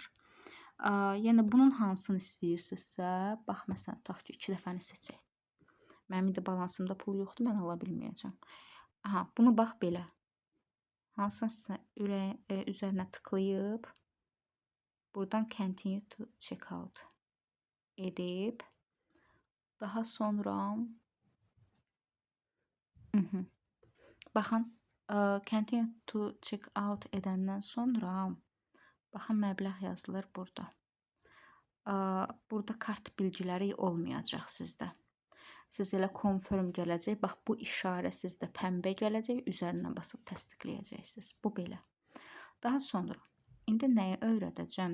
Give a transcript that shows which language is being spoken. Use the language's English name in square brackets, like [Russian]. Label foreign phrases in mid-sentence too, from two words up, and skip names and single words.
[Azerbaijani] Yəni, bunun hansını istəyirsinizsə, bax, məsələn, tutaq ki, 2 dəfəni seçək. Mənim indi balansımda pul yoxdur, mən ala bilməyəcəm. Aha, bunu bax belə. Hansınsa üzərinə tıklayıb, buradan [English] continue to check out [Azerbaijani] edib, daha sonra baxın, [English] continue to check out [Azerbaijani] edəndən sonra baxın, məbləğ yazılır burada. Burada kart bilgiləri olmayacaq sizdə. Siz elə confirm gələcək. Bax, bu işarə sizdə pəmbə gələcək. Üzərinə basıb təsdiqləyəcəksiniz. Bu belə. Daha sonra, indi nəyi öyrədəcəm?